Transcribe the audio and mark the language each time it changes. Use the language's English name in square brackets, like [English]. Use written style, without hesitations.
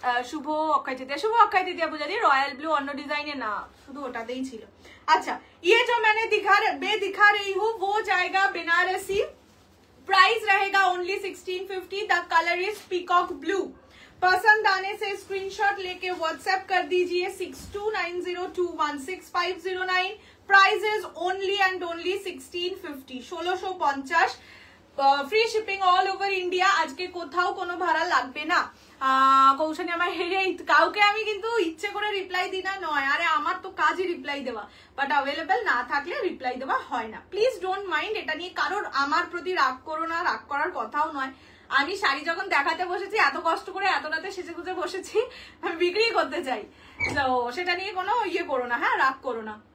[Bangla] শুভ অক্ষয় তৃতীয়া পূজা দিয়ে royal blue অন্য ডিজাইনে না, শুধু ওটাতেই ছিল। [Hindi] अच्छा, ये जो मैंने दिखा रही हूँ वो जाएगा बनारसी, प्राइस रहेगा only 1650। The colour is peacock blue. पसंद आने से स्क्रीनशॉट लेके व्हाट्सएप कर दीजिए 6290216509। Price is only and only 1650, 1650। Free shipping all over India. [Bangla] आज के कोथाओ कोनो भाड़ा लागबे ना। কৌশানী আমার হেরে কাউকে আমি কিন্তু ইচ্ছে করে রিপ্লাই দিই না নয়, আরে আমার তো কাজই রিপ্লাই দেওয়া, বাট অ্যাভেলেবল না থাকলে রিপ্লাই দেওয়া হয় না। প্লিজ ডোন্ট মাইন্ড, এটা নিয়ে কারোর আমার প্রতি রাগ করো না, রাগ করার কথাও নয়। আমি শাড়ি যখন দেখাতে বসেছি এত কষ্ট করে এত রাতে সেজে গুজে বসেছি, আমি বিক্রি করতে চাই, তো সেটা নিয়ে কোনো ইয়ে করো না, হ্যাঁ রাগ করো না।